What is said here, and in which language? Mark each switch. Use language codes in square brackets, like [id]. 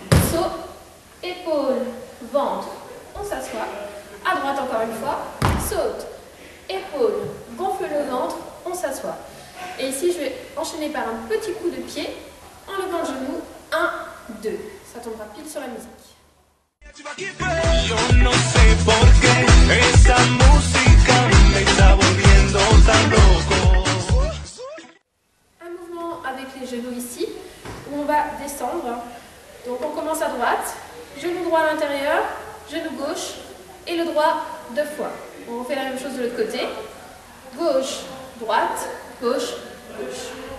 [fr] Saut, épaules, ventre, on s'assoit. À droite encore une fois, saute, épaules, gonfle le ventre, on s'assoit. Et ici, je vais enchaîner par un petit coup de pied, en levant le genou, 1, 2. Ça tombera pile sur la musique. Tu vas kiffer. [es] Yo no sé por qué esa música me está volviendo tan loco. [fr] Un mouvement avec les genoux ici, où on va descendre. Donc on commence à droite, genou droit à l'intérieur, genou gauche et le droit 2 fois. On fait la même chose de l'autre côté. Gauche, droite, gauche, gauche.